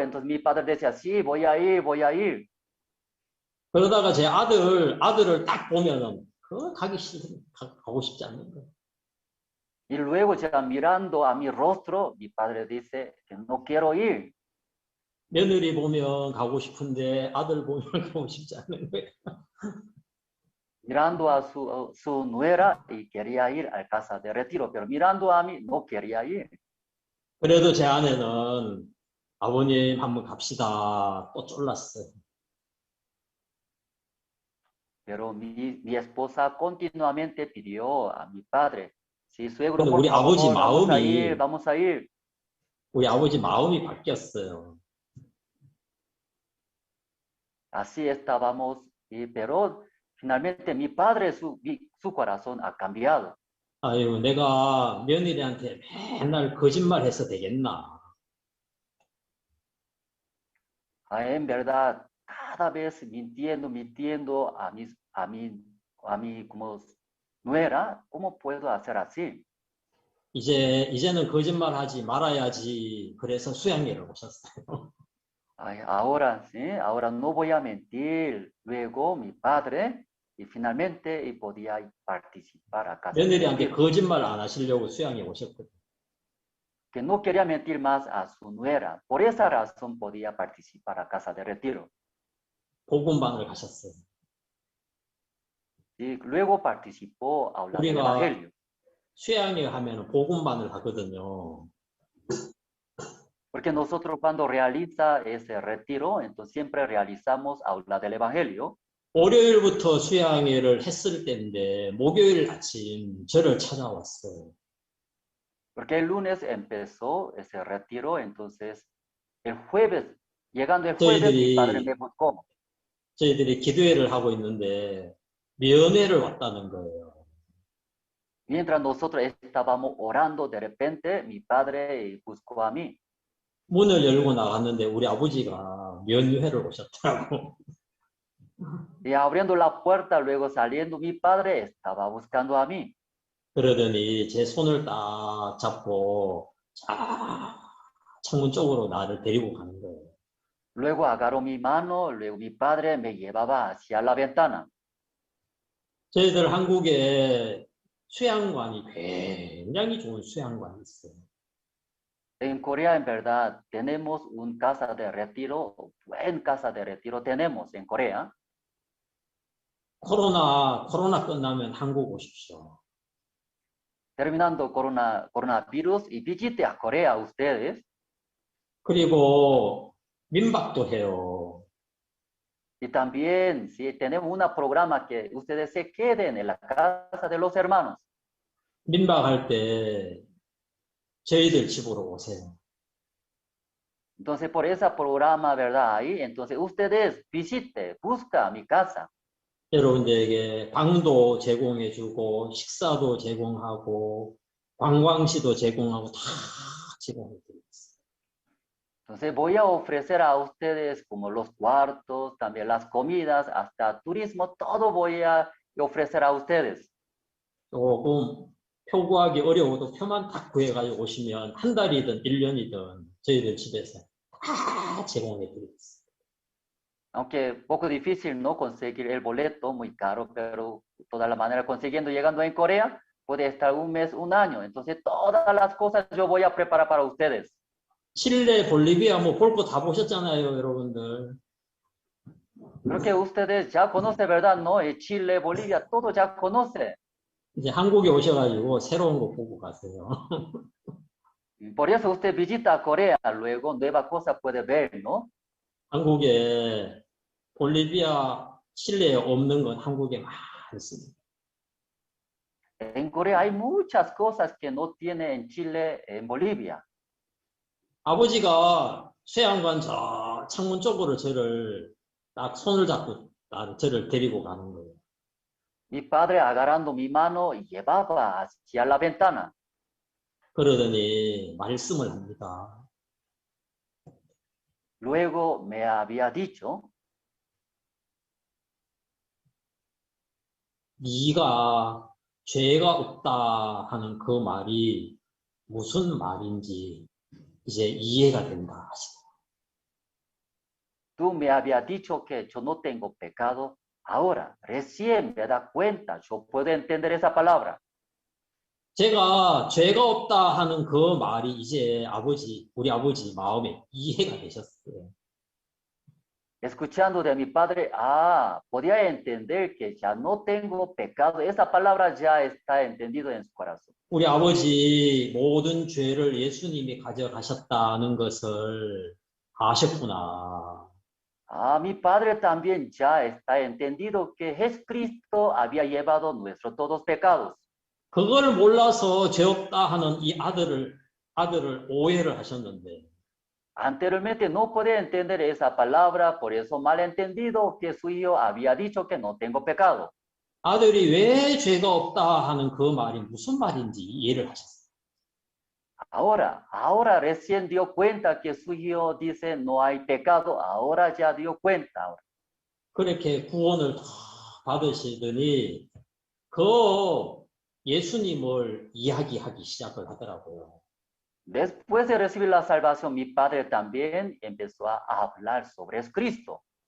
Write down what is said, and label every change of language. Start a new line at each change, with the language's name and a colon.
Spanish: Entonces mi padre decía, sí, voy a ir.
Korean: 그러다가 제 아들을 딱 보면은 가고 싶지 않는 거예요.
Spanish: Y luego ya mirando a mi rostro, mi padre dice que no quiero ir.
Korean: 며느리 보면 가고 싶은데 아들 보면 가고 싶지 않는 거예요.
Spanish: Mirando a su nuera y quería ir a casa de retiro, pero mirando a mí no quería ir.
Korean: 그래도 제 아내는 아버님 한번 갑시다 또 쫄랐어요.
Spanish: Pero mi esposa continuamente pidió a mi padre, sí, suegro,
Korean: 근데
Spanish: por
Korean: 우리
Spanish: favor,
Korean: 아버지
Spanish: vamos a ir.
Korean: 우리 아버지 마음이 바뀌었어요.
Spanish: Así estábamos, pero finalmente mi padre, su corazón ha cambiado.
Korean: 아유, 내가 며느리한테 맨날 거짓말해서 되겠나?
Spanish: En verdad, cada vez mintiendo a mi a mí como nuera, ¿cómo puedo hacer así?
Korean: 이제는 거짓말하지 말아야지. 그래서 수양회를 오셨어요.
Spanish: Ay, ahora, sí, ahora no voy a mentir. Luego mi padre, y finalmente y podía participar a casa de
Korean: 며느리한테
Spanish: retiro.
Korean: 거짓말 안 하시려고 수양회 오셨거든요.
Spanish: Que no quería mentir más a su nuera. Por esa razón podía participar a casa de retiro.
Korean: 복음반을 가셨어요.
Spanish: Y luego participó a hablar del
Korean: 우리가
Spanish: Evangelio.
Korean: 수양회 하면 복음반을 하거든요.
Spanish: Porque nosotros cuando realiza ese retiro, entonces siempre realizamos hablar del Evangelio.
Korean: 월요일부터 수양회를 했을 때인데 목요일 아침 저를 찾아왔어요.
Spanish: Porque el lunes empezó ese retiro, entonces el jueves, llegando el jueves, mi padre me buscó.
Korean: 저희들이 기도회를 하고 있는데 면회를 왔다는 거예요.
Spanish: Mientras nosotros estábamos orando, de repente mi padre buscó a mí.
Korean: 문을 열고 나갔는데 우리 아버지가 면회를 오셨더라고.
Spanish: Y abriendo la puerta, luego saliendo, mi padre estaba buscando a mí.
Korean: 그러더니 제 손을 딱 잡고 창문 쪽으로 나를 데리고 가는 거예요.
Spanish: Luego agarró mi mano, luego mi padre me llevaba hacia la ventana.
Korean: 저희들 한국에 수양관이 굉장히 좋은 수양관이 있어요.
Spanish: En Corea, en verdad, tenemos un casa de retiro, buen casa de retiro tenemos en Corea.
Korean: 코로나 끝나면 한국 오십시오.
Spanish: Terminando coronavirus y visite a Corea ustedes.
Korean: 그리고 민박도 해요.
Spanish: Y también, si tenemos un programa que ustedes se queden en la casa de los hermanos.
Korean: 민박할 때 저희들 집으로 오세요.
Spanish: Entonces, por ese programa, ¿verdad? Ahí, entonces ustedes visite, busca mi casa.
Korean: 여러분들에게 방도 제공해주고 식사도 제공하고 관광지도 제공하고 다 제공해드리겠습니다.
Spanish: Entonces voy a ofrecer a ustedes como los cuartos, también las comidas, hasta turismo, todo voy a ofrecer a ustedes.
Korean: 조금 표 구하기 어려워도 표만 딱 구해가지고 오시면 한 달이든 1년이든 저희들 집에서 다 제공해드리겠습니다.
Spanish: Aunque poco difícil no conseguir el boleto, muy caro, pero de toda la manera consiguiendo, llegando en Corea, puede estar un mes, un año. Entonces todas las cosas yo voy a preparar para ustedes.
Korean: 칠레, 볼리비아 뭐 볼 거 다 보셨잖아요, 여러분들.
Spanish: Creo que ustedes ya conocen, ¿verdad? ¿No? Chile, Bolivia, todo ya conoce.
Korean: 이제 한국에 오셔가지고 새로운 거 보고 가세요.
Spanish: Por eso usted visita Corea, luego nueva cosa puede ver, ¿no?
Korean: 한국에 볼리비아, 칠레에 없는 건 한국에 많습니다.
Spanish: En Corea hay muchas cosas que no tiene en Chile, en Bolivia.
Korean: 아버지가 수양관 저 창문 쪽으로 저를 딱 손을 잡고 저를 데리고 가는 거예요.
Spanish: Mi padre agarrando mi mano llevaba hacia la ventana.
Korean: 그러더니 말씀을 합니다.
Spanish: Luego me había dicho,
Korean: 네가 죄가 없다 하는 그 말이 무슨 말인지 이제 이해가 된다.
Spanish: tú me habías dicho que yo no tengo pecado. Ahora, recién me da cuenta, yo puedo entender esa palabra.
Korean: 제가 죄가 없다 하는 그 말이 이제 우리 아버지 마음에 이해가 되셨어요.
Spanish: Escuchando de mi padre, podía entender que ya no tengo pecado. Esa palabra ya está entendido en su corazón.
Korean: 우리 아버지 모든 죄를 예수님이 가져가셨다는 것을 아셨구나.
Spanish: Mi padre también ya está entendido que Jesucristo había llevado nuestros todos pecados.
Korean: 그걸 몰라서 죄 없다 하는 이 아들을 오해를 하셨는데.
Spanish: Anteriormente no podía entender esa palabra, por eso malentendido que su hijo había dicho que no tengo pecado.
Korean: 아들이 왜 죄가 없다 하는 그 말이 무슨 말인지 이해를 하셨어요.
Spanish: Ahora recién dio cuenta que su hijo dice no hay pecado. Ahora ya dio cuenta.
Korean: 그렇게 구원을 다 받으시더니 그 예수님을 이야기하기 시작을 하더라고요.
Spanish: Después de recibir la salvación, mi padre también empezó a hablar sobre Cristo.